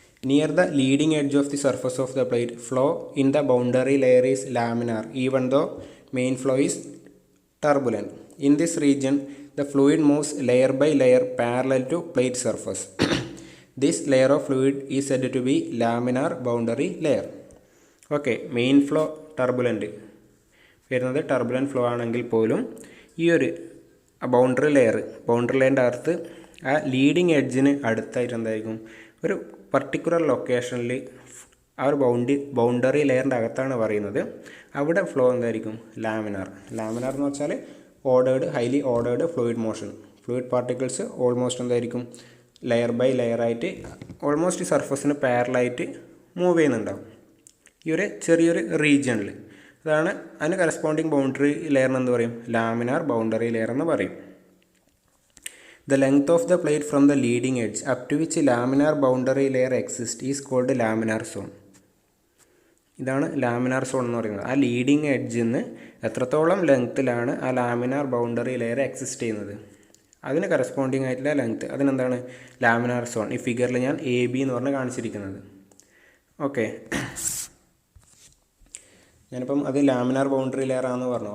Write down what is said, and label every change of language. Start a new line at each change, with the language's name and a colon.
English: Near the leading edge of the surface of the plate, flow in the boundary layer is laminar even though main flow is turbulent. In this region, the fluid moves layer by layer parallel to plate surface. This layer of fluid is said to be laminar boundary layer.
Malayalam: Okay, main flow turbulent വരുന്നത് turbulent flow ആണെങ്കിൽ പോലും ഈ ഒരു boundary ലെയറിൻ്റെ അകത്ത് ആ leading എഡ്ജിന് അടുത്തായിട്ട് എന്തായിരിക്കും ഒരു പർട്ടിക്കുലർ ലൊക്കേഷനിൽ ആ ഒരു ബൗണ്ടറി ലെയറിൻ്റെ അകത്താണ് പറയുന്നത്. അവിടെ ഫ്ലോ എന്തായിരിക്കും ലാമിനാർ എന്ന് വെച്ചാൽ highly ordered fluid motion. Fluid particles almost എന്തായിരിക്കും ലെയർ ബൈ ലെയർ ആയിട്ട് ഓൾമോസ്റ്റ് സർഫസിന് പാരലായിട്ട് മൂവ് ചെയ്യുന്നുണ്ടാവും ഈ ഒരു ചെറിയൊരു റീജിയണിൽ. അതാണ് അതിന് കറസ്പോണ്ടിങ് ബൗണ്ടറി ലെയർ എന്ന് പറയും, ലാമിനാർ ബൗണ്ടറി ലെയർ എന്ന് പറയും.
English: The length of the plate from the leading edge up to which laminar boundary layer exists is called laminar zone.
Malayalam: ഇതാണ് ലാമിനാർ സോൺ എന്ന് പറയുന്നത്. ആ ലീഡിങ് എഡ്ജിൽ നിന്ന് എത്രത്തോളം ലെങ്ത്തിലാണ് ആ ലാമിനാർ ബൗണ്ടറി ലെയർ എക്സിസ്റ്റ് ചെയ്യുന്നത്, അതിന് കറസ്പോണ്ടിങ് ആയിട്ടുള്ള ലെങ്ത്ത്, അതിനെന്താണ് ലാമിനാർ സോൺ. ഈ ഫിഗറിൽ ഞാൻ AB എന്ന് പറഞ്ഞ് കാണിച്ചിരിക്കുന്നത്. ഓക്കെ, ഞാനിപ്പം അത് ലാമിനാർ ബൗണ്ടറി ലെയർ ആണെന്ന് പറഞ്ഞു.